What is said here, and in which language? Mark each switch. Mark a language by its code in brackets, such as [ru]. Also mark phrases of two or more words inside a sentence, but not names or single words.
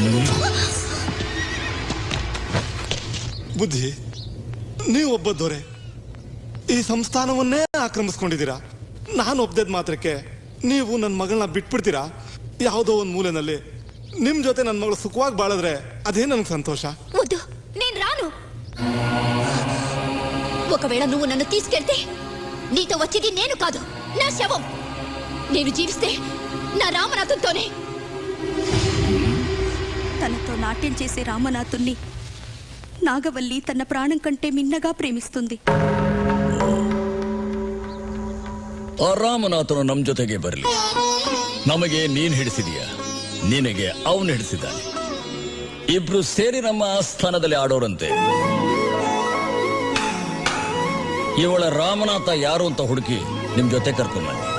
[kn] ಬುದ್ಧಿ, ನೀವೊಬ್ಬ ದೊರೆ ಈ ಸಂಸ್ಥಾನವನ್ನೇ ಆಕ್ರಮಿಸ್ಕೊಂಡಿದ್ದೀರಾ. ನಾನು ಒಬ್ಬದ ಮಾತ್ರಕ್ಕೆ ನೀವು ನನ್ನ ಮಗಳನ್ನ ಬಿಟ್ಬಿಡ್ತೀರಾ? ಯಾವುದೋ ಒಂದು ಮೂಲೆನಲ್ಲಿ ನಿಮ್ ಜೊತೆ ನನ್ನ ಮಗಳು ಸುಖವಾಗಿ ಬಾಳಿದ್ರೆ ಅದೇ ನನಗೆ ಸಂತೋಷ. [te] నేను రాను. ఒకవేళ నువ్వు నన్ను తీసుకెళ్తే నీతో వచ్చేది నేను కాదు, నా శవం. నేను జీవిస్తే నా రామనాథంతోనే. తనతో నాట్యం చేసే రామనాథుణ్ణి నాగవల్లి తన ప్రాణం కంటే మిన్నగా ప్రేమిస్తుంది. [kn] ಆ ರಾಮನಾಥನು ನಮ್ಮ ಜೊತೆಗೆ ಬರಲಿ. ನಮಗೆ ನೀನ್ ಹಿಡಿಸಿದೀಯ, ನಿನಗೆ ಅವನು ಹಿಡಿಸಿದ್ದಾನೆ. ಇಬ್ರು ಸೇರಿ ನಮ್ಮ ಆಸ್ಥಾನದಲ್ಲಿ ಆಡೋರಂತೆ. ಇವಳ ರಾಮನಾಥ ಯಾರು ಅಂತ ಹುಡುಕಿ ನಿಮ್ ಜೊತೆ ಕರ್ಕೊಂಡ್ಬನ್ನಿ.